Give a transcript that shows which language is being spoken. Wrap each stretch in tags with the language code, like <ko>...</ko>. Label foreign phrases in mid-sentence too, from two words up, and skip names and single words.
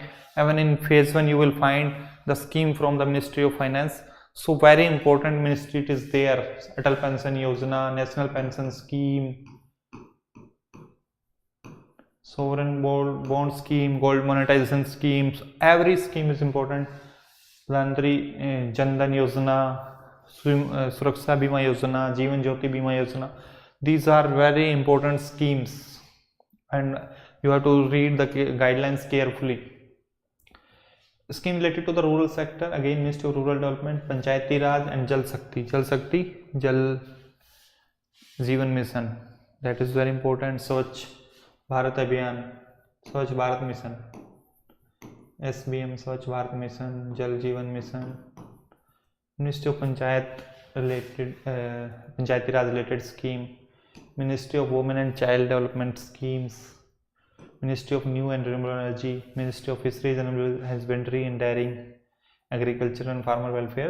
<en>Even in phase 1 you will find the scheme from the Ministry of Finance. So very important ministry it is there. Atal Pension Yojana, National Pension Scheme, sovereign bond scheme, gold monetization schemes. Every scheme is important. Pradhan Jan Dhan Yojana, Suraksha Bima Yojana, Jeevan Jyoti Bima Yojana. These are very important schemes, and you have to read the guidelines carefully. Scheme related to the rural sector, again Ministry of Rural Development, Panchayati Raj, and Jal Shakti, Jal Jeevan Mission. That is very important. Swachh Bharat Abhiyan, Swachh Bharat Mission, SBM Swachh Bharat Mission, Jal Jeevan Mission. Ministry of Panchayati Raj related scheme, Ministry of Women and Child Development schemes, Ministry of New and Renewable Energy, Ministry of Fisheries and Husbandry and Dairying, Agriculture and Farmer Welfare.</en>